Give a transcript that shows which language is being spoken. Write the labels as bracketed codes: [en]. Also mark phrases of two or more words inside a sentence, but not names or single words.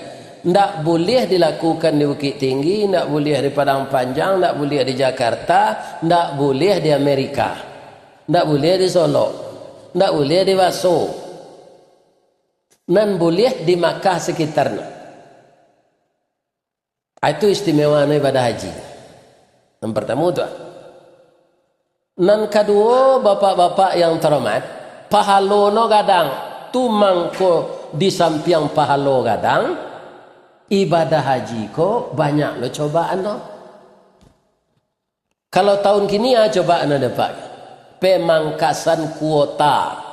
[id] Tidak boleh dilakukan di Bukit Tinggi, tidak boleh di Padang Panjang, tidak boleh di Jakarta, tidak boleh di Amerika, tidak boleh di Solo, tidak boleh di Waso, dan boleh di Makkah sekitarnya. Itu istimewa ibadah haji. Yang pertama itu. Yang kedua, bapak-bapak yang terhormat, [min] pahalo no gadang, tu mangko di samping pahalo gadang, ibadah haji ko banyak lo cobaan no. [id] Kalau tahun kini cobaan ada Pak, pemangkasan kuota.